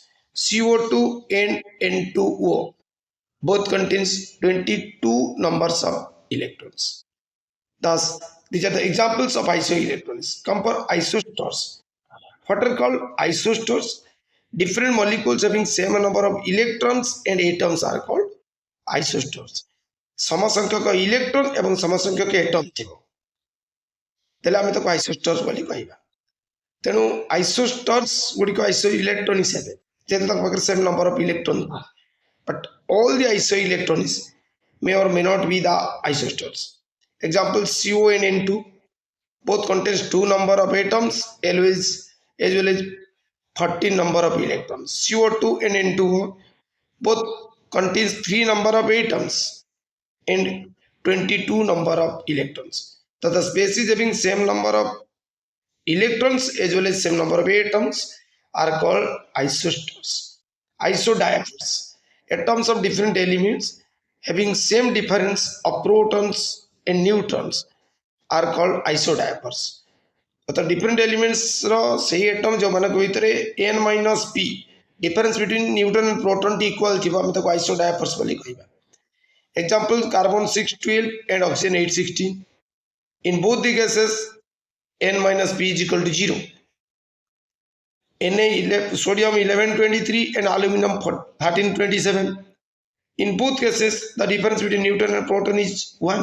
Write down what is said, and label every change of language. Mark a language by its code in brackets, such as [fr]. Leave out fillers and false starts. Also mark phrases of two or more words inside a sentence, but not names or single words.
[en] CO2 and N2O both contains 22 numbers of electrons. Thus, these are the examples of isoelectrons. Compare isosters. What are called isosters? Different molecules having same number of electrons and atoms are called isosters. [or] ସମସଂଖ୍ୟକ ଇଲେକ୍ଟ୍ରନ ଏବଂ ସମସଂଖ୍ୟକ ଆଟମ ଥିବ ତେବେ ଆମେ ତାକୁ ଆଇସୋଷ୍ଟର୍ସ ବୋଲି କହିବା ତେଣୁ ଆଇସୋଷ୍ଟର୍ସ ଗୁଡ଼ିକୁ ଆଇସୋ ଇଲେକ୍ଟ୍ରନିକ୍ସ ହେବେ ଯେତେ ତ ବକର [en] same number of electron but all the isoelectrons may or may not be the isosters. Example, CO and N2 both contains 2 number of atoms as well as 14 number of electrons. CO2 and N2O both contains 3 number of atoms and 22 number of electrons. So the species having same number of electrons as well as same number of atoms are called isosters. Isodiaphers, atoms of different elements having same difference of protons and neutrons are called isodiaphers. तो different elements [or] ର ସହି [en] atom [or] ଯେଉଁ ମାନେ କୌଣସି ତରହ [en] n minus p difference between neutron and proton equal [or] ଥିବା ଆମେ ତ [en] isodiaphers [or] ବୋଲି କହିବା. [en] Example, carbon 612 and oxygen 816. In both the cases, n minus p is equal to 0. Sodium 1123 and aluminum 1327. In both cases, the difference between neutron and proton is 1.